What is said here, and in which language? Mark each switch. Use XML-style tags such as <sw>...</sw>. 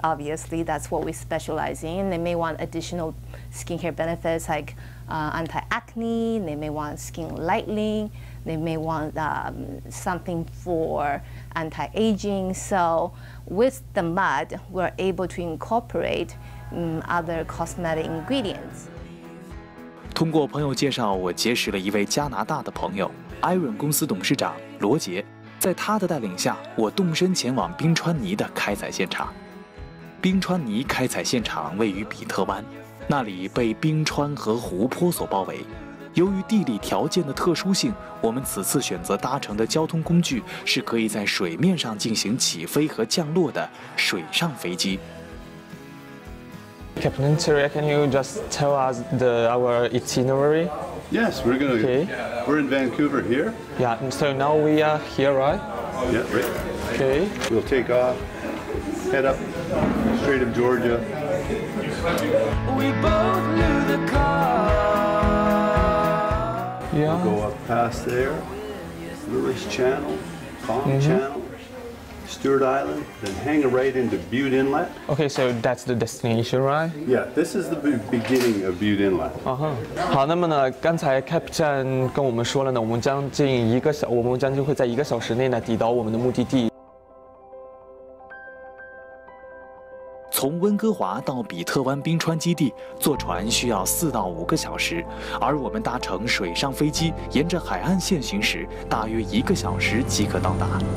<en>Obviously, that's what we specialize in. They may want additional skincare benefits like anti-acne. They may want skin lightening. They may want something for anti-aging. So with the mud, we're able to incorporate other cosmetic ingredients.</en> <zh>通过朋友介绍，我结识了一位加拿大的朋友 ，Ironwood 公司董事长罗杰。在他的带领下，我动身前往冰川泥的开采现场。冰川泥开采现场位于比特湾，那里被冰川和湖泊所包围。由于地理条件的特殊性，我们此次选择搭乘的交通工具是可以在水面上进行起飞和降落的水上飞机。</zh> <en>Captain Terry, can you just tell us our itinerary? Yes, we're in Vancouver here. Yeah, so now we are here, right? Yeah, right. Okay. We'll take off, head up Strait of Georgia. We both knew the car. Yeah. We'll go up past there, Lewis Channel, Palm Channel, Stewart Island, then hang a right into Butte Inlet. Okay, so that's the destination, right? Yeah, this is the beginning of Butte Inlet.</en> <zh>好，那么呢，刚才 Captain 跟我们说了呢，我们将近会在1个小时内呢抵达我们的目的地。从温哥华到比特湾冰川基地，坐船需要4到5个小时，而我们搭乘水上飞机，沿着海岸线行驶，大约1个小时即可到达。</zh>